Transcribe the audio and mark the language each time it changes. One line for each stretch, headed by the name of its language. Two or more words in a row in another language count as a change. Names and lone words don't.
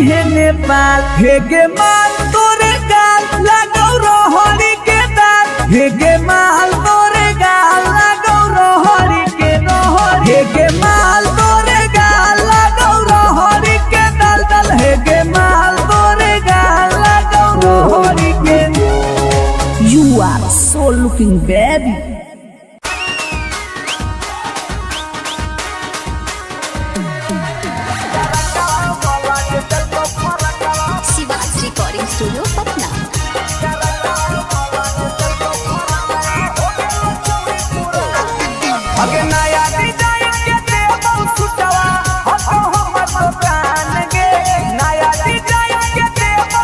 Angika: है नेपाल हे गे माल तोरे गाल लगौ रोहरी के दाल हे गे माल तोरे गाल लगौ रोहरी के रोहरी हे गे माल तोरे गाल लगौ रोहरी के दल हे गे माल तोरे गाल लगौ रोहरी के
English: You are so looking baby.
Angika: शिवाज रिकॉर्डिंग स्टूडियो पटना। अगे नया डिजाइन के देबो सुटवा हतो हमर प्राण गे नया डिजाइन के देबो